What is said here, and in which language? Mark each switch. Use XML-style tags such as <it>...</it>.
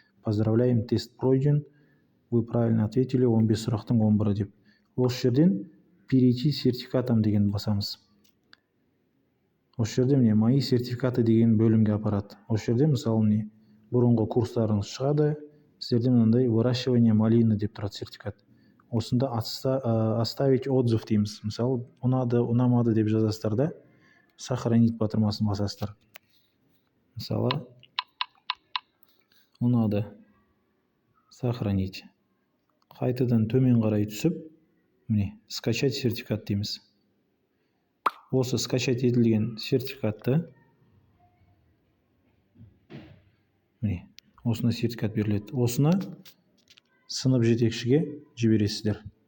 <ru>Поздравляем, тест пройден. Вы правильно ответили 15</ru> <kk>сұрақтың 11 деп. Осы жерден</kk> <ru>перейти сертификатам</ru> <kk>деген басамыз. Осы жерде міне</kk> <ru>мои сертификаты</ru> <kk>деген бөлімге апарады. Осы жерде мысалы міне бұрынғы курстарыңыз шығады. Сіздерде мынандай</kk> <ru>выращивание малины</ru> <kk>деп тұрады сертификат. Осында</kk> <ru>оставить отзыв</ru> <kk>дейміз. Мысалы ұнады, ұнамады деп жазасыздар да сохранить батырмасын басасыздар. мысалы ұнады, сохранить. Қайтадан төмен қарай түсіп, міне</kk> <ru>скачать сертификат</ru> <kk>дейміз. Осы скачать етілген сертификатты, міне осына сертификат беріледі. Осыны сынып жетекшіге жібересіздер.</kk>